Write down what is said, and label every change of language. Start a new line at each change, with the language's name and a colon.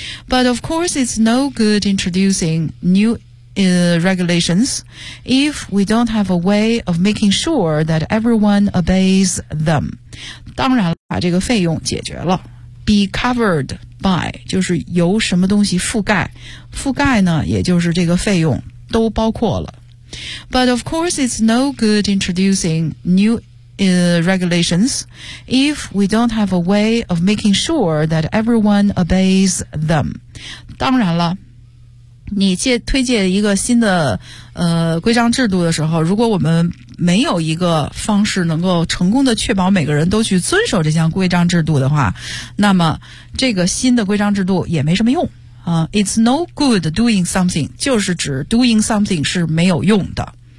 English: But of course, it's no good introducing new. Regulations, if we don't have a way of making sure that everyone obeys them.
Chinese: 当然把这个费用解决了。
English: Be covered by,
Chinese: 就是由什么东西覆盖。覆盖呢，也就是这个费用都包括了。
English: But of course, it's no good introducing newregulations if we don't have a way of making sure that everyone obeys them.
Chinese: 当然了。你推介一个新的规章制度的时候，如果我们没有一个方式能够成功的确保每个人都去遵守这项规章制度的话，那么这个新的规章制度也没什么用啊。
English: It's no good doing something，
Chinese: 就是指
English: doing something
Chinese: 是没有用的。